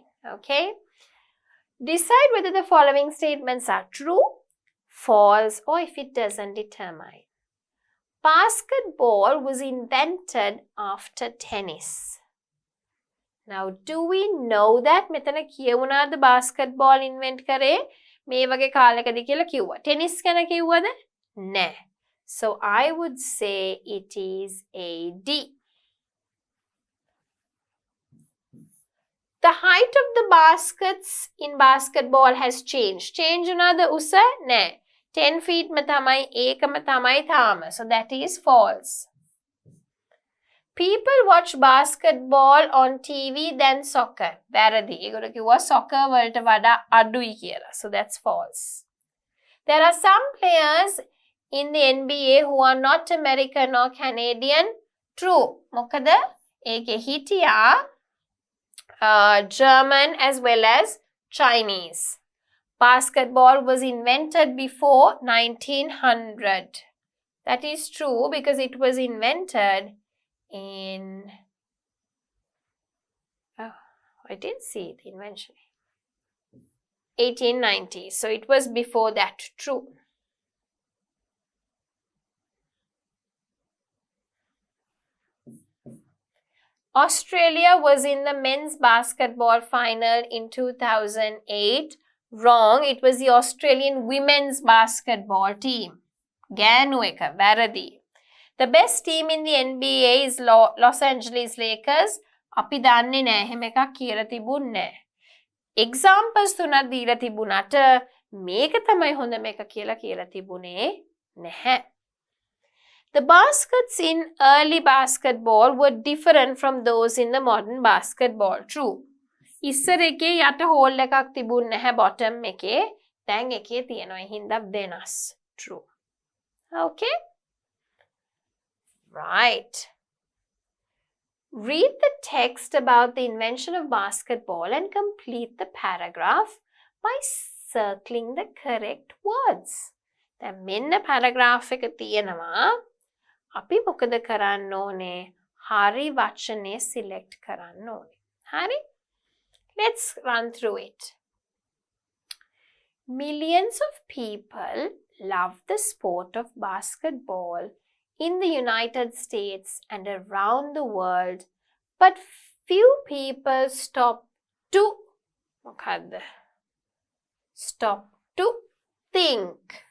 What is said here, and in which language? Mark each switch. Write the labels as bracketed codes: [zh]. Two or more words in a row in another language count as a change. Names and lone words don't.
[en] Okay? Decide whether the following statements are true, false, or if it doesn't determine. Basketball was invented after tennis. Now, do we know that [si] මෙතන කියවුණාද [en] basketball invent [si] කරේ මේ වගේ කාලයකදී කියලා කිව්වා. Tennis ගැන කිව්වද? නෑ. [en] So I would say it is a D. The height of the baskets in basketball has changed. [si] Change උනාද උස? නෑ. 10 feet ම තමයි ඒකම තමයි තාම. [en] So that is false. People watch basketball on TV than soccer. [si] වැරදි. ඒගොල්ලෝ කිව්වා soccer වලට වඩා අඩුයි කියලා. [en] So that's false. There are some players in the NBA who are not American or Canadian. True. [si] මොකද ඒකේ හිටියා [en] German as well as Chinese. Basketball was invented before 1900. That is true because it was invented in I didn't see the invention 1890, so it was before that. True. Australia was in the men's basketball final in 2008. Wrong, it was the Australian women's basketball team. [si] ගෑනු එක වැරදි. [en] The best team in the NBA is Los Angeles Lakers. [si] අපි දන්නේ නැහැ එහෙම එකක් කියලා තිබුණේ නැහැ. Examples තුනක් දීලා තිබුණාට මේක තමයි හොඳම එක කියලා තිබුණේ නැහැ. [en] The baskets in early basketball were different from those in the modern basketball. True. [si] ඉස්සර එකේ යට හෝල් එකක් තිබුණ නැහැ bottom එකේ. දැන් එකේ තියෙනවා. ඒ හින්දා වෙනස්. [en] True. Okay? Right. Read the text about the invention of basketball and complete the paragraph by circling the correct words. [si] දැන් මෙන්න paragraph එක තියෙනවා. අපි මොකද කරන්න ඕනේ? හරි වචනේ select කරන්න ඕනේ. හරි? [en] Let's run through it. Millions of people love the sport of basketball in the United States and around the world, but few people stop to think.